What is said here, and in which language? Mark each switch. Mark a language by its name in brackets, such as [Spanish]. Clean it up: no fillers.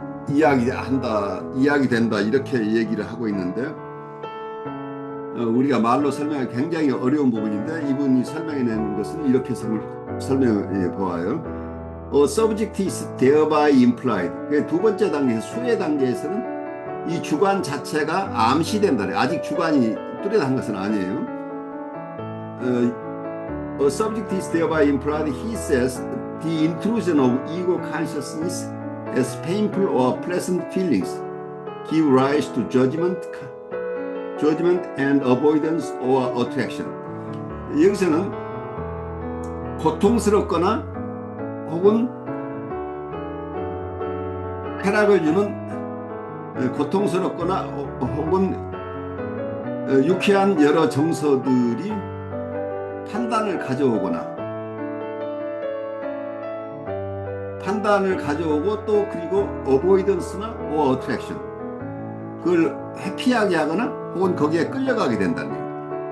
[Korean] 이야기된다 이렇게 얘기를 하고 있는데 우리가 말로 설명하기 굉장히 어려운 부분인데 이분이 설명해내는 것은 이렇게 설명해 보아요. [English] A subject is thereby implied. [Korean] 두 번째 단계에서 수의 단계에서는 이 주관 자체가 암시된다. 아직 주관이 뚜렷한 것은 아니에요. [English] A subject is thereby implied, he says, the intrusion of ego consciousness as painful or pleasant feelings give rise to judgment and avoidance or attraction. [Korean] 여기서는 고통스럽거나 혹은 쾌락을 주는 고통스럽거나 혹은 유쾌한 여러 정서들이 판단을 가져오고 또 그리고 avoidance나 [English] or attraction, [Korean] 그걸 회피하게 하거나 혹은 거기에 끌려가게 된다는 얘기예요.